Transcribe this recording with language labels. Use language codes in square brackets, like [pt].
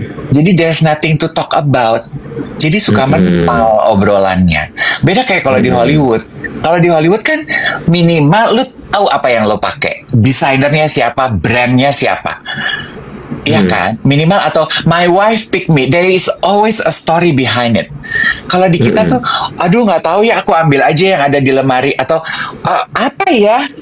[en] Jadi there's nothing to talk about. [id] Jadi suka mental obrolannya. Beda kayak kalau di Hollywood. Kalau di Hollywood kan minimal lu tahu apa yang lo pakai, desainernya siapa, brandnya siapa. Iya kan? Minimal atau [en] my wife pick me. There is always a story behind it. [id] Kalau di kita tuh, aduh nggak tahu ya, aku ambil aja yang ada di lemari atau apa ya?